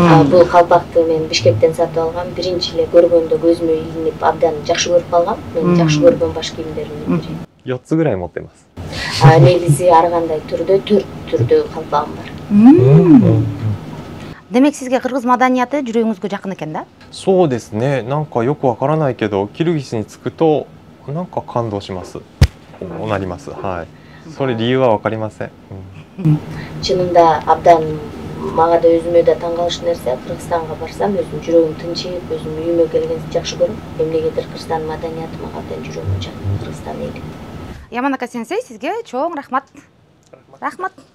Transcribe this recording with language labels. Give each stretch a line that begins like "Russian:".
Kyrgyz: Бул калпакты мен Бишкектен сатып алгам, биринчи эле көргөндө көзүмө илинип абдан жакшы көрүп калгам. Мен жакшы көргөн баш кийимдеримдин бири.
Japanese: 4つぐらい持ってます。
Kyrgyz: Негизи ар кандай түрдө 4 түрдө калпагым бар. Демек сизге кыргыз маданияты жүрөгүңүзгө жакын экен да?
Japanese: そうですね。なんかよくわからないけど、キルギスに着くとなんか感動します。なります。はい。それ理由はわかりません。
Kyrgyz: Чынында абдан мага да өзүмө да таң калыш нерсе, Кыргызстанга барсам өзүм жүрөгүм тынчыйып, өзүм үйүмө келгенди жакшы көрөм. Эмнегедир Кыргызстан маданияты мага абдан жүрөгүмө жакын, Кыргызстан эли. Яманака сенсей, сизге чоң рахмат. Рахмат.